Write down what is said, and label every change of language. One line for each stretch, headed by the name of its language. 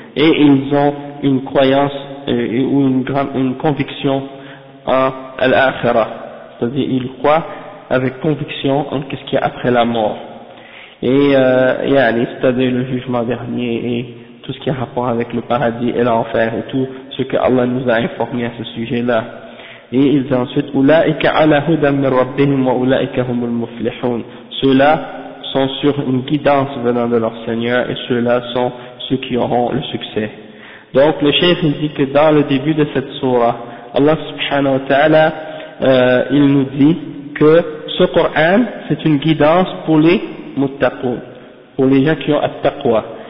French: Et ils ont une croyance ou une conviction en l'akhirah, c'est-à-dire ils croient avec conviction en ce qu'il y a après la mort. Et c'est-à-dire le jugement dernier et tout ce qui a rapport avec le paradis et l'enfer et tout ce que Allah nous a informé à ce sujet-là. Et ils ont ensuite
Arabic: أُولَٰئِكَ عَلَىٰ هُدًى مِنْ رَبِّهِمْ وَأُولَٰئِكَ هُمُ الْمُفْلِحُونَ.
French: Ceux-là sont sur une guidance venant de leur Seigneur et ceux-là sont ceux qui auront le succès. Donc le cheikh dit que dans le début de cette sourate, Allah
Arabic: subhanahu wa ta'ala,
French: il nous dit que ce Coran c'est une guidance pour les muttaqoun, pour les gens qui ont attaqwa.